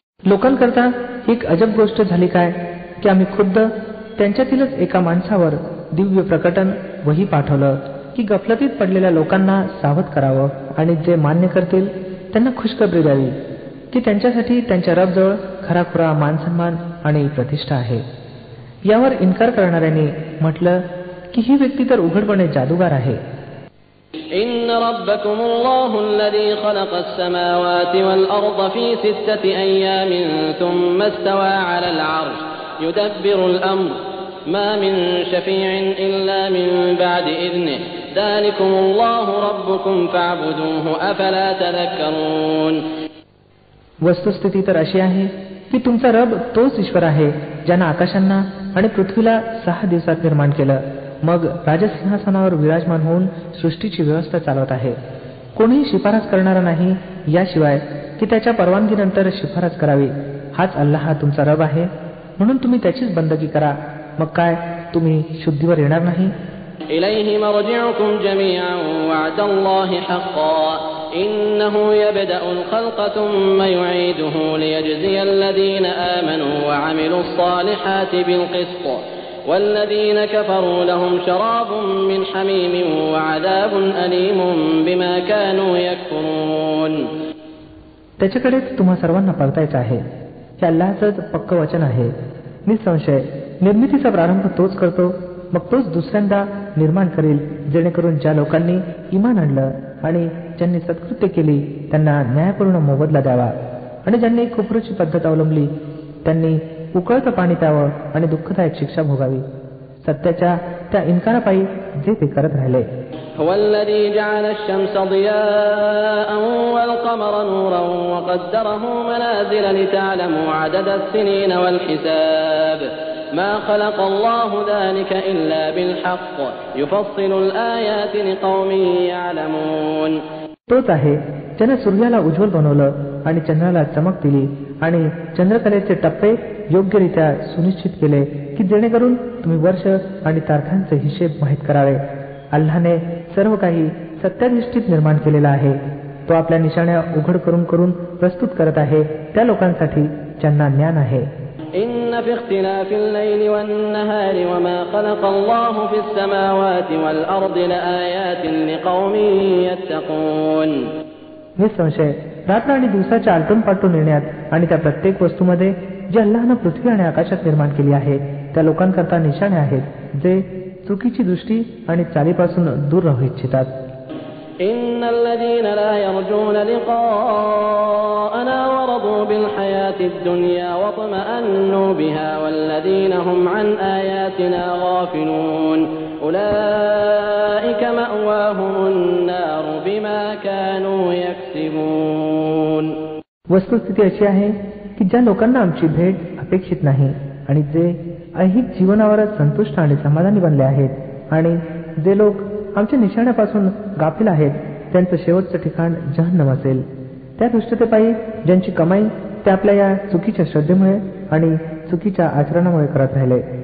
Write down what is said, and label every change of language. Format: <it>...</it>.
<mr>लोकांकरता एक अजब गोष्ट झाली काय की आम्ही खुद्द त्यांच्यातीलच एका माणसावर दिव्य प्रकटन वही पाठवलं की गफलतीत पडलेल्या लोकांना सावध करावं आणि जे मान्य करतील त्यांना खुशखबरी द्यावी की त्यांच्यासाठी त्यांच्या रबजवळ खराखुरा मानसन्मान आणि प्रतिष्ठा आहे. यावर इन्कार करणाऱ्यांनी म्हटलं की ही व्यक्ती तर उघडपणे जादूगार आहे.</mr> <ar>إن ربكم الله الذي خلق السماوات والأرض في 6 أيام ثم استوى على العرش يدبر الأمر ما من شفيع إلا من بعد إذنه ذلكم الله ربكم فاعبدوه أفلا تذكرون.</ar> <mr>वस्तुस्थिती तर अशी आहे की तुमचा रब तोच ईश्वर आहे ज्यानं आकाशांना आणि पृथ्वीला 6 दिवसात निर्माण केलं, मग राजसिंहासनावर विराजमान होऊन सृष्टीची व्यवस्था चालवत आहे. कोणीही शिफारस करणारा नाही याशिवाय की त्याच्या परवानगीनंतर शिफारस करावी. हाच अल्लाह तुमचा रब आहे, म्हणून तुम्ही त्याचीच बंदगी करा. मग काय तुम्ही शुद्धीवर येणार नाही?</mr> <ar>إليه مرجعكم جميعا وعد الله حقا إنه يبدأ الخلق ثم يعيده ليجزي الذين آمنوا وعملوا الصالحات بالقسط والذين كفروا لهم شراب من حميم وعذاب أليم بما كانوا يكفرون.</ar> <mr>त्याच्याकडेच तुम्हा सर्वांना परतायचं आहे. हे अल्लाहचंच पक्क वचन आहे. निसंशय निर्मितीचा प्रारंभ तोच करतो, मग तोच दुसऱ्यांदा निर्माण करेल, जेणेकरून ज्या लोकांनी इमान आणलं आणि ज्यांनी सत्कृत्य केली त्यांना न्यायपूर्ण मोबदला द्यावा, आणि ज्यांनी कुफरीची पद्धत अवलंबली त्यांनी उकळतं पाणी प्यावं आणि दुःखदायक शिक्षा भोगावी. सत्याच्या त्या इन्कारापायी जे ते करत राहिले.</mr> <ar>هو الذي جعل الشمس ضياء والقمر نورا وقدره منازل لتعلموا عدد السنين والحساب ما خلق الله ذلك إلا بالحق يفصل الآيات لقوم يعلمون.</ar> <mr>तोच आहे ज्याने सूर्याला उज्ज्वल बनवलं आणि चंद्राला चमक दिली आणि चंद्रकलेचे टप्पे योग्यरित्या सुनिश्चित केले की जेणेकरून तुम्ही वर्ष आणि तारखांचे हिशेब माहीत करावे. अल्लाहने सर्व काही सत्याधिष्ठित निर्माण केलेला आहे. तो आपल्या निशाण्या उघड करून करून प्रस्तुत करत आहे त्या लोकांसाठी ज्यांना ज्ञान आहे.</mr> <ar>إن في اختلاف الليل والنهار وما خلق الله في السماوات والأرض لآيات لقوم يتقون.</ar> <mr>निसंशय रात्र आणि दिवसाच्या आलटून पालटून येण्यात आणि त्या प्रत्येक वस्तूमध्ये जे अल्लाहनं पृथ्वी आणि आकाशात निर्माण केली आहे त्या लोकांकरता निशाणे आहेत जे चुकीची दृष्टी आणि चालीपासून दूर राहू इच्छितात.</mr> <ar>إن الذين لا يرجون لقاءنا ورضوا بالحياة الدنيا واطمأنوا بها والذين هم عن آياتنا غافلون أولئك مأواهم النار بما كانوا يكسبون.</ar> <mr>वस्तुस्थिती अशी आहे की ज्या लोकांना आमची भेट अपेक्षित नाही आणि जे ऐहिक जीवनावरच संतुष्ट आणि समाधानी बनले आहेत आणि जे लोक आमच्या निशाण्यापासून गाफील आहेत त्यांचं शेवटचं ठिकाण जहन्नम असेल. त्या दुष्टतेपायी ज्यांची कमाई ते आपल्या या चुकीच्या श्रद्धेमुळे आणि चुकीच्या आचरणामुळे करत राहिले.</mr>